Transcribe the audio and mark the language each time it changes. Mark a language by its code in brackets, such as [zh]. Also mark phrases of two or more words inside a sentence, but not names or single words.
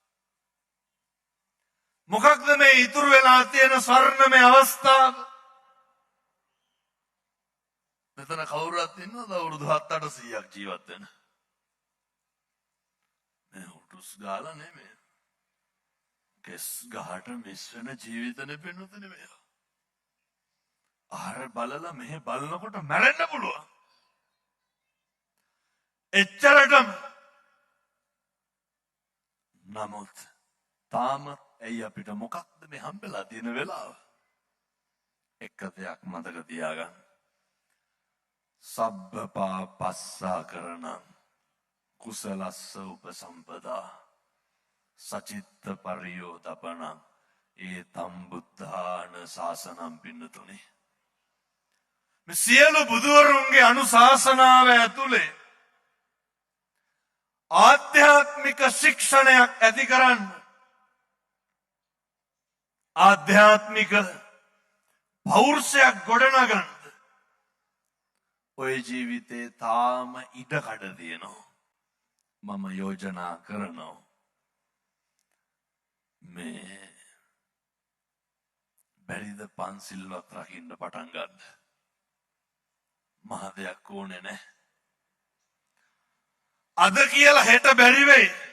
[si] මොකක්ද මේ ඉතුරු වෙලා තියෙන ස්වර්ණමය අවස්ථාව මෙතන කවුරුත් ඉන්නවද අවුරුදු 7-800ක් ජීවත් වෙන මේ උටුස් ගාලා නෙමෙයි කෙස් ගහට මිස් වෙන ජීවිතනේ පෙන්වන්නේ මේවා ආහාර බලලා මෙහෙ බලනකොට මැරෙන්න පුළුවන් එච්චරටම නමුත් තාම ඇයි අපිට මොකක්ද මේ හම්බෙලා තියෙන වෙලාව එක දෙයක් මතක තියාගන්න [pi] සබ්බ පාපස්සා කරණං කුසලස්ස උපසම්පදා සචිත්ත පරියෝදපණං ඒතම් බුද්ධාන ශාසනම් [si] පින්නතුනි මේ සියලු බුදුවරුන්ගේ අනුශාසනාව ඇතුලේ ආධ්‍යාත්මික ශික්ෂණයක් ඇති කරන්න ආධ්‍යාත්මික පෞරුෂයක් ගොඩනගන්න ඔය ජීවිතේ තාම ඉඩකඩ තියෙනවා මම යෝජනා කරනවා මේ බැරිද පන්සිල්වත් රකින්න පටන් ගන්න මහ දෙයක් ඕනේ නැහැ අද කියලා හෙට බැරි වෙයි